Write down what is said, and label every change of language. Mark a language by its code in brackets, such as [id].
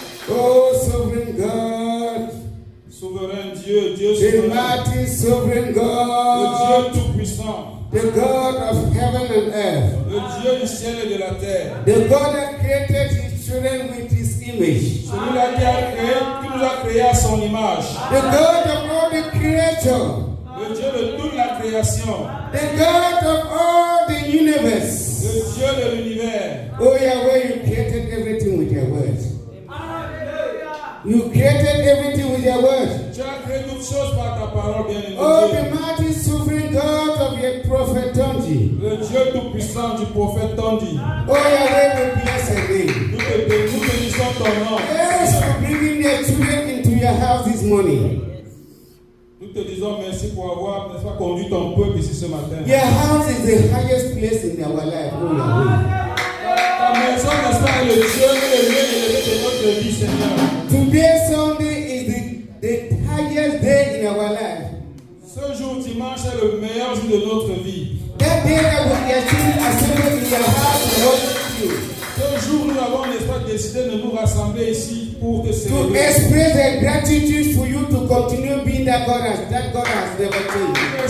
[en] Oh, sovereign God. [fr] Souverain Dieu, Dieu souverain. [en] The mighty sovereign God. [fr] Le Dieu tout-puissant. [en] The God of heaven and earth. [fr] Le Dieu du ciel et de la terre. [en] The God that created His children with His image. [fr] Celui-là qui nous a créé à son image. [en] The God of all the creation. [fr] Le Dieu de toute la création. [en] The God of all the universe. [fr] Le Dieu de l'univers. [en] Oh Yahweh, you created everything with your words. You created everything with your word. [fr] Tu as créé toutes choses par ta parole, bien-aimé. [en] Oh, the mighty sovereign God of your prophet Tondji. [fr] Le Dieu tout-puissant du prophète Tondji. [en] Oh, Yahweh, we bless your name. [fr] Nous bénissons ton nom. [en] Yes, for bringing your children into your house this morning. [fr] Nous te disons merci pour avoir, n'est-ce pas, conduit ton peuple ici ce matin. [en] Your house is the highest place in our life, oh Yahweh. [fr] Ta maison, n'est-ce pas, est le Dieu et le lieu élevé de notre vie, Seigneur. [en] Today, Sunday, is the highest day in our life. [fr] Ce jour dimanche est le meilleur jour de notre vie. [en] That day that we are still assembled in your house to worship you. [fr] Ce jour, nous avons, n'est-ce pas, décidé de nous rassembler ici pour te célébrer. [en] To express the gratitude for you to continue being that God has never changed.